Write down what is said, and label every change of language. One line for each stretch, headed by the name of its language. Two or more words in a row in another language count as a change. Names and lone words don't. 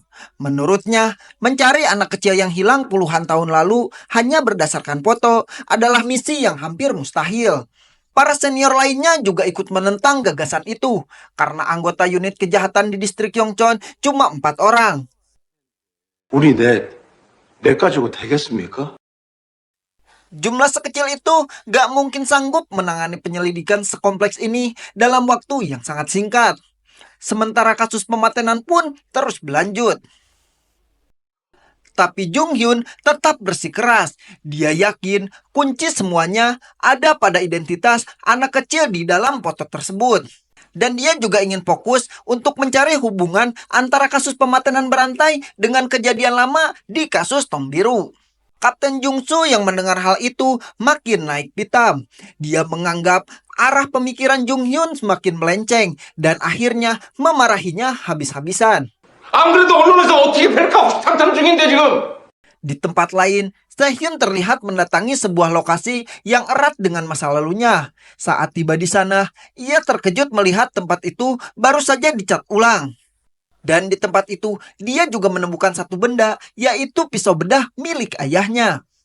Indonesian: Menurutnya, mencari anak kecil yang hilang puluhan tahun lalu hanya berdasarkan foto adalah misi yang hampir mustahil. Para senior lainnya juga ikut menentang gagasan itu, karena anggota unit kejahatan di distrik Yongcheon cuma 4 orang.
Korean: 우리 넷 가지고 되겠습니까?
Indonesian: Jumlah sekecil itu gak mungkin sanggup menangani penyelidikan sekompleks ini dalam waktu yang sangat singkat. Sementara kasus pematenan pun terus berlanjut. Tapi Jung Hyun tetap bersikeras. Dia yakin kunci semuanya ada pada identitas anak kecil di dalam foto tersebut. Dan dia juga ingin fokus untuk mencari hubungan antara kasus pematenan berantai dengan kejadian lama di kasus tong biru. Kapten Jung Soo yang mendengar hal itu makin naik pitam. Dia menganggap arah pemikiran Jung Hyun semakin melenceng dan akhirnya memarahinya habis-habisan.
Korean: 안 그래도 언론에서 어떻게 뺄까 상상 중인데 지금.
Indonesian: Di tempat lain, Sehyun terlihat mendatangi sebuah lokasi yang erat dengan masa lalunya. Saat tiba di sana, ia terkejut melihat tempat itu baru saja dicat ulang. Dan di tempat itu, dia juga menemukan satu benda, yaitu pisau bedah milik ayahnya.